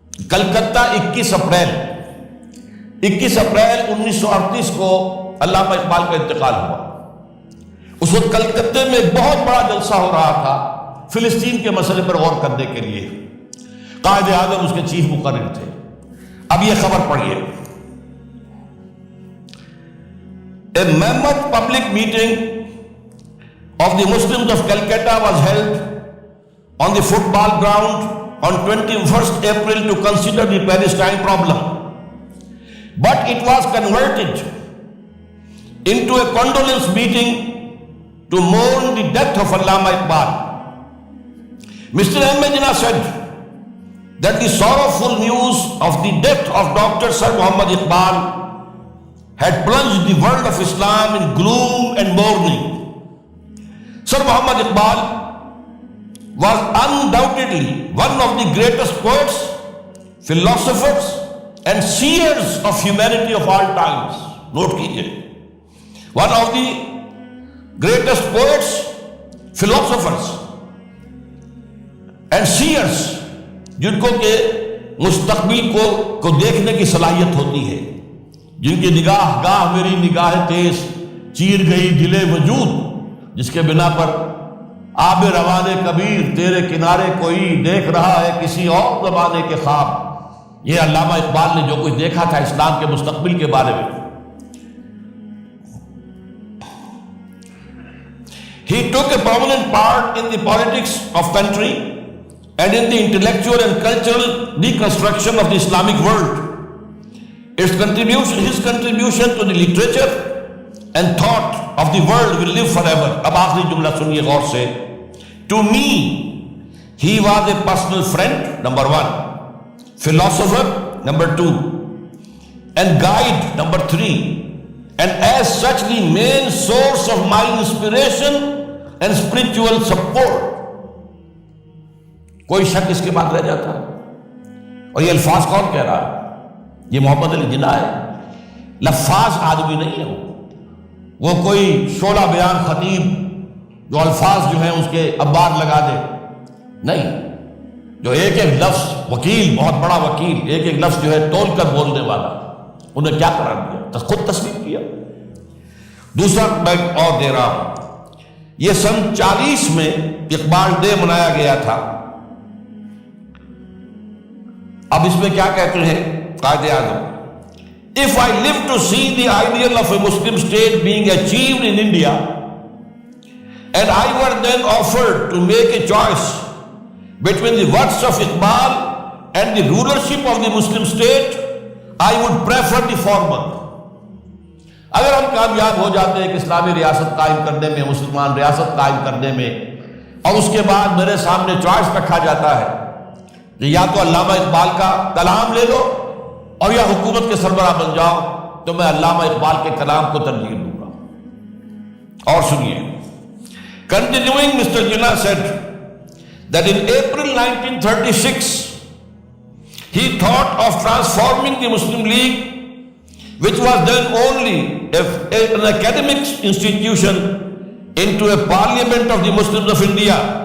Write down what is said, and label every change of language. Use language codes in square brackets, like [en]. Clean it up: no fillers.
[ur] Calcutta 21 April 1938 کو علامہ اقبال کا انتقال ہوا. اس وقت کلکتہ میں ایک بہت بڑا جلسہ ہو رہا تھا فلسطین کے مسئلے پر غور کرنے کے لیے. قائد اعظم اس کے چیف مقرر تھے. اب یہ خبر پڑھیے. [en] A mammoth public meeting of the Muslims of Calcutta was held on the football ground on 21st April to consider the Palestine problem. But it was converted into a condolence meeting to mourn the death of Allama Iqbal. Mr. M. Jinnah said that the sorrowful news of the death of Dr. Sir Muhammad Iqbal had plunged the world of Islam in gloom and mourning. Sir Muhammad Iqbal was undoubtedly one of the greatest poets, philosophers, and seers of humanity of all times. [ur] Note کیجئے. [en] one of the greatest poets, philosophers and seers, [ur] جن کو کہ مستقبل کو دیکھنے کی صلاحیت ہوتی ہے, جن کی نگاہ گاہ میری نگاہ تیز چیر گئی دل وجود, جس کے بنا پر آب روان کبیر تیرے کنارے کوئی دیکھ رہا ہے کسی اور زمانے کے خواب. یہ علامہ اقبال نے جو کچھ دیکھا تھا اسلام کے مستقبل کے بارے میں. [en] He took a prominent part in the politics of country and in the intellectual and cultural deconstruction of the Islamic world. His contribution to the literature and thought of the world will live forever. [ur] اب آخری جملہ سنیے غور سے. [en] To me, he was a personal friend, number one, philosopher, number two, and guide, number three, and as such the main source of my inspiration and spiritual support. [ur] کوئی شک اس کے بعد رہ جاتا ہے؟ اور یہ الفاظ کون کہہ رہا ہے؟ یہ محمد علی جناح ہے. لفاظ آدمی نہیں ہے وہ کوئی شعلہ بیان خطیب جو الفاظ جو ہیں اس کے انبار لگا دے نہیں. جو ایک ایک لفظ, وکیل, بہت بڑا وکیل, ایک ایک لفظ جو ہے تول کر بولنے والا, انہیں کیا قرار دیا؟ خود تسلیم کیا. دوسرا میں اور دے رہا ہوں, یہ سن 40 میں اقبال ڈے منایا گیا تھا. اب اس میں کیا کہتے ہیں Quaid Azam, [en] if I live to see the ideal of a Muslim state being achieved in India and I were then offered to make a choice between the works of Iqbal and the rulership of the Muslim state, I would prefer the former. [ur] اگر ہم کامیاب ہو جاتے ہیں کہ اسلامی ریاست قائم کرنے میں, مسلمان ریاست قائم کرنے میں, اور اس کے بعد میرے سامنے چوائس رکھا جاتا ہے کہ یا تو علامہ اقبال کا کلام لے لو اور یا حکومت کے سربراہ بن جاؤ, تو میں علامہ اقبال کے کلام کو ترجیح دوں گا. اور سنیے, [en] continuing, Mr. Jinnah said that in April 1936 he thought of transforming the Muslim League, which was then only an academic institution, into a parliament of the Muslims of India.